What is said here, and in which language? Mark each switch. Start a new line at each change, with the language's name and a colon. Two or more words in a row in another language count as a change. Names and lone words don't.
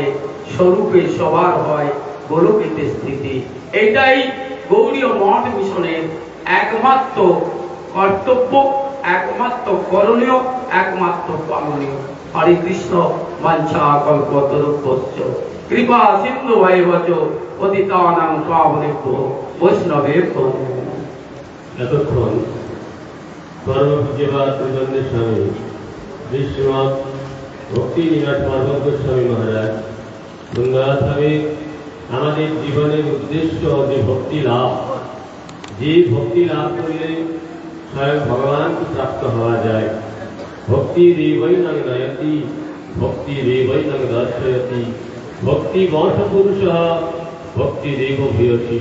Bangla: স্বরূপে সবার হয় গোলকেতে স্থিতি। এটাই গৌড়ীয় মঠ মিশনের একমাত্র কর্তব্য, একমাত্র করণীয়, একমাত্র পালনীয়।
Sanskrit: হরে কৃষ্ণ। বাঞ্ছা কল্পতরুভ্যশ্চ কৃপা সিন্ধু ভৈবচ পতিতানাং পাবনেভ্যো বৈষ্ণবেভ্যো নমো।
Bangla: এতক্ষণ পরমপূজ্যপাদ ত্রিদণ্ডের স্বামী শ্রী শ্রীমৎ ভক্তি নিবাস মাধব গোস্বামী মহারাজ সুন্দরভাবে আমাদের জীবনের উদ্দেশ্য যে ভক্তি লাভ করলে স্বয়ং ভগবানকে প্রাপ্ত হওয়া যায়,
Sanskrit: ভক্তি দেবৈনং নয়তি ভক্তি দেবৈনং দর্শয়তি ভক্তি বশপুরুষ ভক্তি দেব ভূয়সী।